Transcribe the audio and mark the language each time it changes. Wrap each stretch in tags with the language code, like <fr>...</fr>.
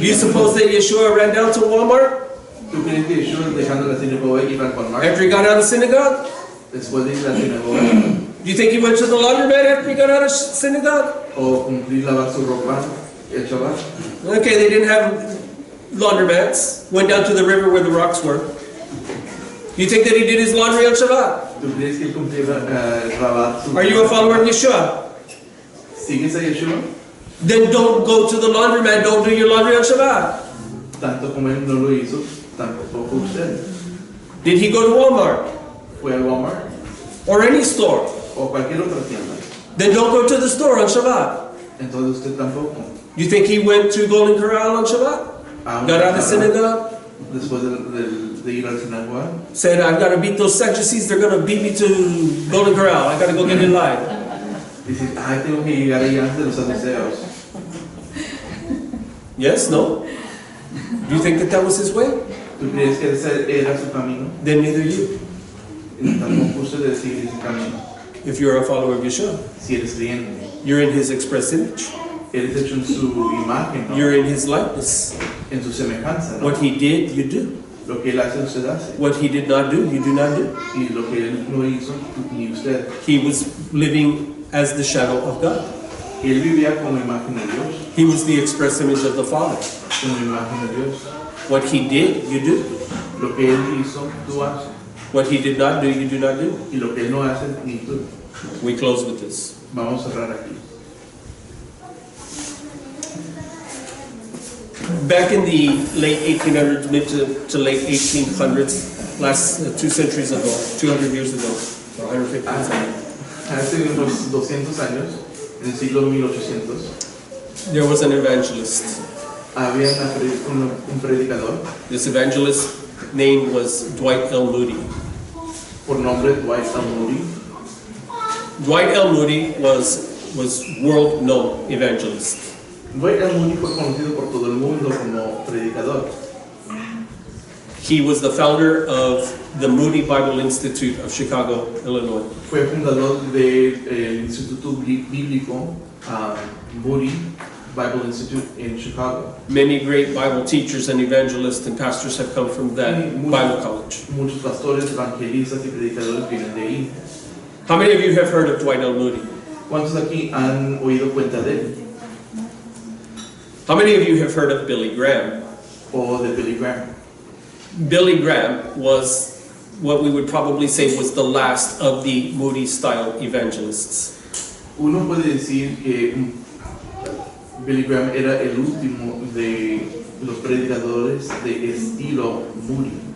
<en>Do you suppose that Yeshua ran down to Walmart</en> <es>¿Tú crees que Yeshua dejando la sinagoga y para Walmart?</es> <en>after he got out of synagogue?</en> <es>Después de ir a la sinagoga</es> <en>Do you think he went to the laundromat after he got out of synagogue?</en> <es>o cumplir lavar su ropa el Shabbat?</es> <en>Okay, they didn't have laundromats. Went down to the river where the rocks were. Do you think that he did his laundry on Shabbat?</en> <es>¿Tú crees que él cumplía lavar su</es> <en>Are you a follower of Yeshua?</en> <es>¿Sigues a Yeshua?</es> <en>Then don't go to the laundromat. Don't do your laundry on Shabbat.</en> <es>Tanto como él no lo hizo, tampoco usted.</es> <en>Did he go to Walmart</en> <es>Fue al Walmart</es> <en>or any store?</en> <es>o cualquier otra tienda.</es> <en>Then don't go to the store on Shabbat.</en> <es>Entonces usted tampoco.</es> <en>You think he went to Golden Corral on Shabbat? Got out of synagogue?</en> <es>Después de ir al sinagoga.</es> <en>Said, I've got to beat those Sadducees. They're going to beat me to Golden Corral. I got to go get in line.</en> <es>Dice, ay, tengo que llegar allá antes de los saduceos.</es> <en>Yes? No? Do you think that that was his way?</en> <es>¿Tú crees que ese era su camino?</es> <en>Then neither you.</en> <es>Tampoco usted debe seguir ese camino.</es> <en>If you're a follower of Yeshua,</en> <es>Si eres creyente,</es> <en>you're in his express image.</en> <es>eres hecho en su imagen, ¿no?</es> <en>You're in his likeness.</en> <es>En su semejanza, ¿no?</es> <en>What he did, you do.</en> <es>Lo que él hace, usted hace.</es> <en>What he did not do, you do not do.</en> <es>Y lo que él no hizo, ni usted.</es> <en>He was living as the shadow of God.</en> <es>Él vivía como imagen de Dios,</es> <en>He was the express image of the Father.</en> <es>como imagen de Dios.</es> <en>What he did, you do.</en> <es>Lo que él hizo, tú haces.</es> <en>What he did not do, you do not do.</en> <es>Y lo que él no hace, ni tú.</es> <en>We close with this.</en> <es>Vamos a cerrar aquí.</es> <en>Back in the late 1800s, mid to late 1800s, last 2 centuries ago, 200 years ago, or 150 years ago,</en> <es>Hace unos 200 años, en el siglo 1800,</es> <en>there was an evangelist.</en> <es>había un predicador</es> <en>This evangelist's name was Dwight L. Moody.</en> <es>por nombre Dwight L. Moody.</es> <en>Dwight L. Moody was world-known evangelist. Dwight L.</en> <es>Moody fue conocido por todo el mundo como predicador.</es> <en>He was the founder of the Moody Bible Institute of Chicago, Illinois.</en> <es>Fue fundador del Instituto Bíblico Moody Bible Institute in Chicago.</es> <en>Many great Bible teachers and evangelists and pastors have come from that Bible college.</en> <es>Muchos pastores, evangelistas y predicadores vienen de ahí.</es> <en>How many of you have heard of Dwight L. Moody?</en> <es>¿Cuántos aquí han oído cuenta de él?</es> <en>How many of you have heard of Billy Graham?</en> <es>O de Billy Graham.</es> <en>Billy Graham was what we would probably say was the last of the Moody-style evangelists.</en> <es>Uno puede decir que Billy Graham era el último de los predicadores de estilo Moody.</es>